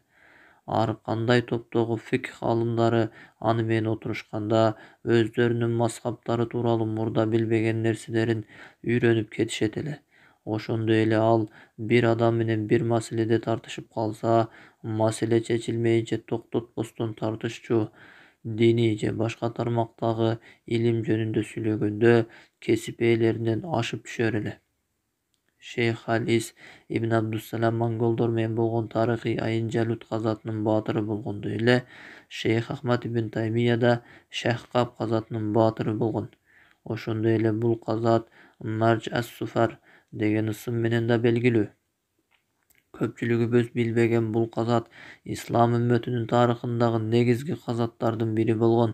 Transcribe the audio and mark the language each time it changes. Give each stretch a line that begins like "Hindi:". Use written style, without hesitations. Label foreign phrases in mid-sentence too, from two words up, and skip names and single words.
Kyrgyz: Ар кандай топтогу фикх алымдары аны менен отурушканда өздөрүнүн мазхабтары тууралуу мурда билбеген нерселерин үйрөнүп кетишет эле. Ошондой эле ал бир адам менен бир маселеде тартышып калса, маселе чечилмейинче токтотпостон тартышчу, диний же башка тармактагы илим жөнүндө сүйлөгөндө кесип ээлеринен ашып түшөр эле. Şeyh al-İz ibn Abdussalam монголдор менен болгон тарыхый Айын-Жалут казатынын баатыры болгондой эле Şeyh Ahmad ibn Taymiye да Шахкап казатынын баатыры болгон. Ошондой эле бул казат Марж ас-Суфар деген ысым менен да белгилүү. Көпчүлүгүбүз билбеген бул казат ислам үммөтүнүн тарыхындагы негизги казаттардын бири болгон.